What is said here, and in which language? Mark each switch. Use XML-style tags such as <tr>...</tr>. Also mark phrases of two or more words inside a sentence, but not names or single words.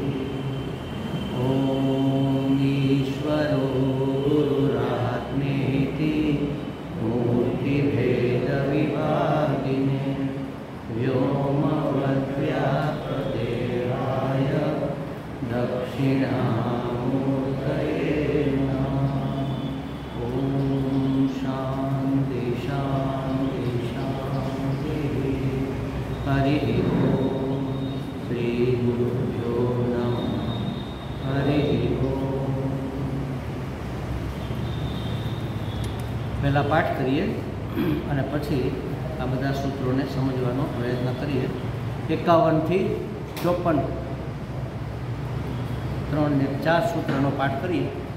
<sa>ॐ ईश्वरो गुरुरात्मेति मूर्तिभेदविभागिने व्योमवद्व्याप्तदेहाय दक्षिणामूर्तये नमः। ॐ शान्ति शान्ति शान्तिः। हरिः ॐ श्रीगुरुभ्यो नमः। हरिः ॐ।</sa> <gu>પહેલાં પાઠ કરીએ અને પછી આ બધા સૂત્રોને સમજવાનો પ્રયત્ન કરીએ। 51 થી 54 3 ને 4 સૂત્રનો પાઠ કરીએ।</gu>